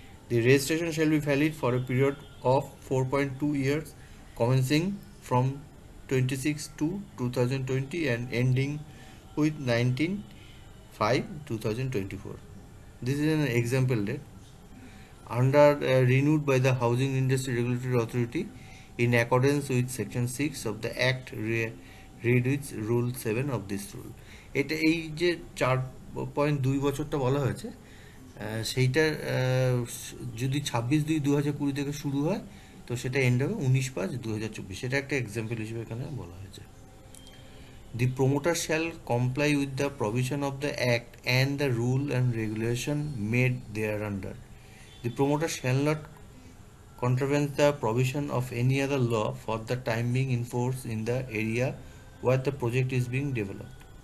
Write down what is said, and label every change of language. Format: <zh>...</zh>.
<en>The registration shall be valid for a period of 4.2 years commencing from 26 to 2020 and ending with 19/5/2024. This is an example date. Under renewed by the Housing Industry Regulatory Authority in accordance with section 6 of the Act read with rule 7 of this rule.</en> <bn>এটা এই যে 4.2 বছরটা বলা হয়েছে, সেইটার যদি 26/2/2020 থেকে শুরু হয় তো সেটা এন্ড হবে 19/5/2024। সেটা একটা এক্সাম্পল হিসেবে এখানে বলা হয়েছে।</bn> <en>The promoter shall comply with the provision of the Act and the rule and regulation made thereunder. The promoter shall not contravene the provision of any other law for the time being in force in the area where the project is being developed.</en>